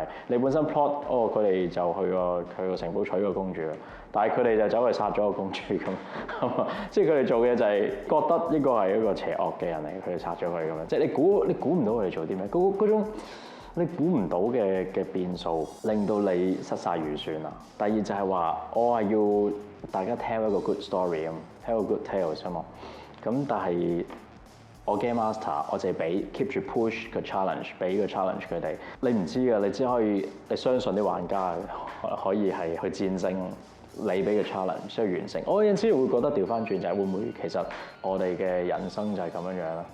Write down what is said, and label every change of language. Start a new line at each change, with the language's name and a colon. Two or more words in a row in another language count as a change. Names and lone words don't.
Cantonese: 你本身 plot 佢哋就去個城堡娶個公主，但係佢哋就走去殺咗個公主咁，即係佢哋做嘅就係覺得呢個係一個邪惡嘅人嚟，佢哋殺咗佢咁樣。即係你估唔到佢哋做啲咩？嗰種你估唔到嘅變數，令到你失晒預算啊！第二就係話，我係要大家聽一個
English: good story
Cantonese: 咁，聽個
English: good tales
Cantonese: 啊嘛。咁但係我
English: game master，
Cantonese: 我就係俾 keep 住 push 個 challenge， 俾個 challenge 佢哋。你唔知㗎，你只可以你相信啲玩家可以係去戰勝你俾個 challenge， 需要完成。我有陣時會覺得調翻轉就係會唔會其實我哋嘅人生就係咁樣樣啦。